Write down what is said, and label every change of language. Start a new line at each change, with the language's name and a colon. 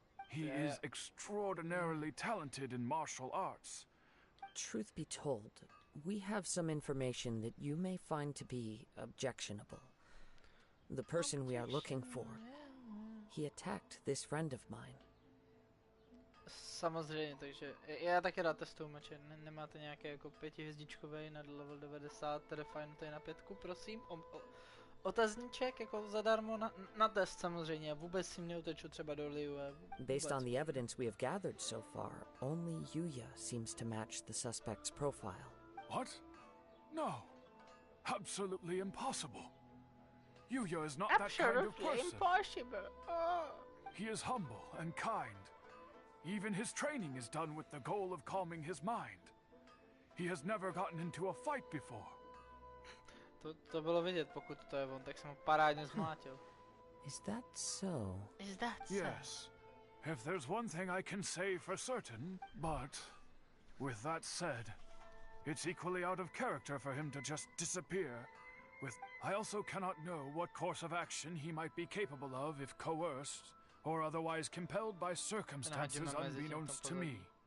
English: He is extraordinarily talented in martial arts. Truth be told, we have some information that you may find to be objectionable. The person we are looking for, he attacked this friend of mine.
Czech: Samozřejmě, takže já taky rád testuju meče. Nemáte nějaké jako 5hvězdičkové na level 90, tedy fajn, to je na 5, prosím. Otazníček jako zadarmo na test samozřejmě, vůbec si neuteču třeba do Liu.
English: Based on the evidence we have gathered so far, only Yuya seems to match the suspect's profile. What? No. Absolutely impossible. Yuya is not that kind of person. Impossible. He is humble and kind. Even his training is done with the goal of calming his mind. He has never gotten into a fight before.
Czech: To bylo vidět, pokud to je on, tak jsem ho parádně zmlátil.
English: Is that so? Is that so? Yes. If there's one thing I can say for certain, but With that said, it's equally out of character for him to just disappear. I also cannot know what course of action he might be capable of if coerced, or otherwise compelled by circumstances unbeknownst to me.